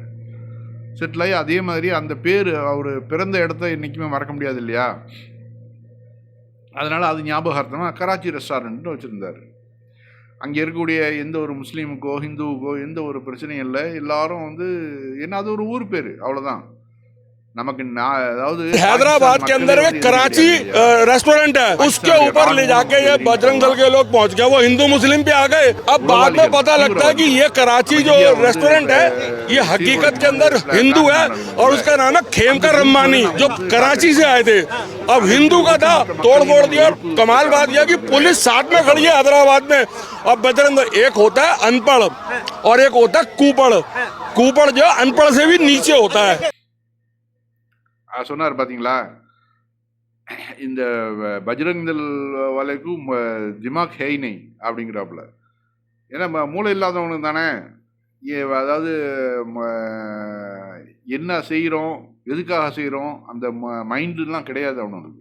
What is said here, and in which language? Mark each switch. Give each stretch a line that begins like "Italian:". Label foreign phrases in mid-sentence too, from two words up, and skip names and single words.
Tamil: செட்டில் ஆகி அதே மாதிரி அந்த பேர் அவர் பிறந்த இடத்த என்றைக்குமே மறக்க முடியாது இல்லையா, அதனால் அது ஞாபகார்த்தமாக கராச்சி ரெஸ்டாரண்ட்னு வச்சுருந்தார். அங்கே இருக்கக்கூடிய எந்த ஒரு முஸ்லீமுக்கோ ஹிந்துவுக்கோ எந்த ஒரு பிரச்சனையும் இல்லை. எல்லாரும் வந்து என்ன, அது ஒரு ஊர் பேர், அவ்வளோதான். நமக்கு अதாவது
Hindi: हैदराबाद के अंदर एक कराची रेस्टोरेंट है, उसके ऊपर ले जाके ये बजरंग दल के लोग पहुंच गए, वो हिंदू मुस्लिम पे आ गए। अब बाद में पता लगता है कि ये कराची जो रेस्टोरेंट है ये हकीकत के अंदर हिंदू है और उसका नाम है खेमकर रम्मानी, जो कराची से आए थे। अब हिंदू का था, तोड़ फोड़ दिया। कमाल बात यह कि पुलिस साथ में खड़ी है हैदराबाद में। अब बजरंग दल, एक होता है अनपढ़ और एक होता है कूपड़। कूपड़ जो अनपढ़ से भी नीचे होता है।
Tamil: சொன்னார் பார்த்தீங்களா, இந்த
Hindi: बजरंग दल वालों को दिमाग है नहीं
Tamil: அப்படிங்கிறாப்புல. ஏன்னா மூளை இல்லாதவனுக்கு தானே, அதாவது என்ன செய்கிறோம் எதுக்காக செய்கிறோம் அந்த மைண்டுலாம் கிடையாது அவனுக்கு.